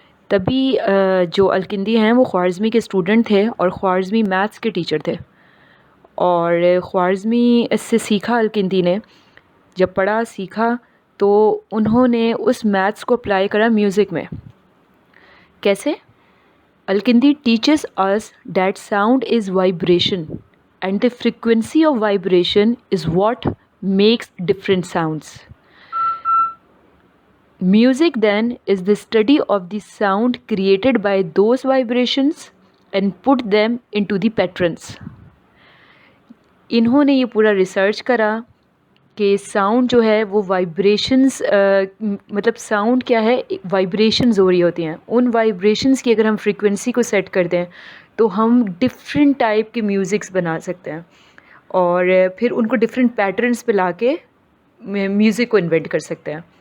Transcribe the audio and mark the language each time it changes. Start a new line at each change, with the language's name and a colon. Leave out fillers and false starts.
Urdu: تبھی جو الکندی ہیں وہ خوارزمی کے اسٹوڈنٹ تھے اور خوارزمی میتھس کے ٹیچر تھے. اور خوارزمی اس سے سیکھا الکندی نے, جب پڑھا سیکھا تو انہوں نے اس میتھس کو اپلائی کرا میوزک میں. کیسے؟
English: Al Kindi teaches us that sound is vibration and the frequency of vibration is what makes different sounds. Music then is the study of the sound created by those vibrations and put them into the patterns.
Urdu: انہوں نے یہ پورا research کرا کہ sound جو ہے وہ vibrations, مطلب ساؤنڈ کیا ہے, وائبریشنز ہو رہی ہوتی ہیں. ان وائبریشنز کی اگر ہم فریکوینسی کو سیٹ کر دیں تو ہم ڈفرینٹ ٹائپ کے میوزکس بنا سکتے ہیں, اور پھر ان کو ڈفرینٹ پیٹرنس پہ لا کے میوزک کو انوینٹ کر سکتے ہیں.